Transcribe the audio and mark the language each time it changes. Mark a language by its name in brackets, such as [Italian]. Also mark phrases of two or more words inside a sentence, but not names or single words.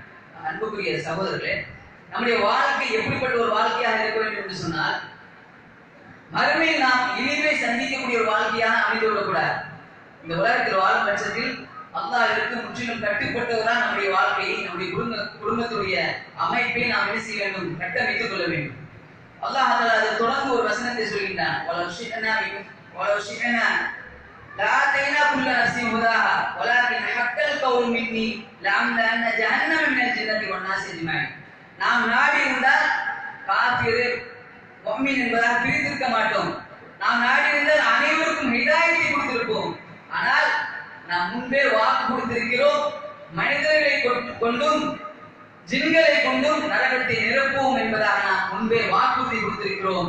[Tamil] அன்புக்குரிய சகோதரர்களே, நம்முடைய வாழ்க்கை எப்படிப்பட்ட ஒரு வாழ்க்கையாக இருக்க வேண்டும் என்று சொன்னால் மறுமையில் நாம் இனிமே சந்திக்கக்கூடிய ஒரு வாழ்க்கையாக அமைந்து விடக்கூடாது. இந்த உலகத்தில் வாழும் பட்சத்தில் அல்லாஹ்விற்கு முற்றிலும் கட்டுப்பட்டவராக நம்முடைய வாழ்க்கையை, நம்முடைய குடும்பத்துடைய அமைப்பை நாம் என்ன செய்ய வேண்டும், கட்டமைத்துக் கொள்ள வேண்டும். அல்லாஹ் அதை தொடர்ந்து ஒரு வசனத்தை சொல்கின்றான், [Arabic] لآتينا كل نفس هداها ولكن حق القول مني لأملأن جهنم من الجنة والناس أجمعين. [Tamil] நாம் நாடி இருந்தால் காஃபிர் முஃமின் என்பதாக பிரித்திருக்க மாட்டோம். நாம் நாடி இருந்தால் அனைவருக்கும் ஹிதாயத்தை கொடுத்திருப்போம். ஆனால் நாம் முன்பே வாக்கு கொடுத்திருக்கிறோம், மனிதர்களை கொண்டும் ஜின்களை கொண்டும் நரகத்தை நிரப்புவோம் என்பதாக நாம் முன்பே வாக்குறுதி கொடுத்திருக்கிறோம்.